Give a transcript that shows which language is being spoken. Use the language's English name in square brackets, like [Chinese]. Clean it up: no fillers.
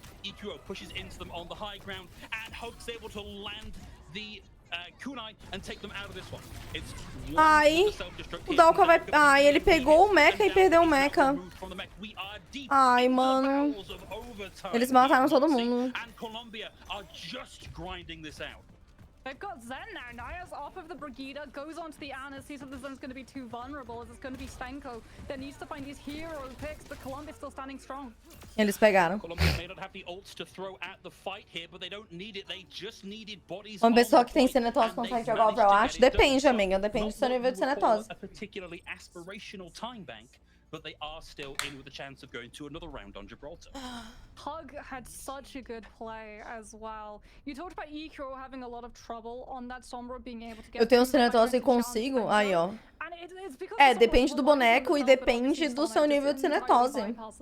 [English] EQO pushes into them on the high ground, and Hug's able to land the kunai and take them out of this one. It's [Portuguese] Ai, o Dalka vai... Ai, ele pegou o mecha e perdeu o mecha. Ai, mano. Eles mataram todo mundo. [English] And Colombia are just grinding this out. They've got Zen now. Naya's off of the Brigida, goes onto the Ana, sees that the Zen's going to be too vulnerable, as it's going to be Svenko that needs to find these hero picks, but Colombia's still standing strong. [Portuguese] Eles pegaram. [English] Colombia may not have the ults to throw at the fight here, but they don't need it. They just needed bodies. [Portuguese] Uma pessoa que tem cenetose consegue jogar Overwatch? Depende, amiga. Depende do seu nível de cenetose. [English] A particularly aspirational time bank. But they are still in with a chance of going to another round on Gibraltar. Hug had such a good play as well. You talked about EQO having a lot of trouble on that Sombra being able to get... [Portuguese] Eu tenho cenetose e consigo? Aí, ó. É, depende do boneco e depende do seu nível de cenetose.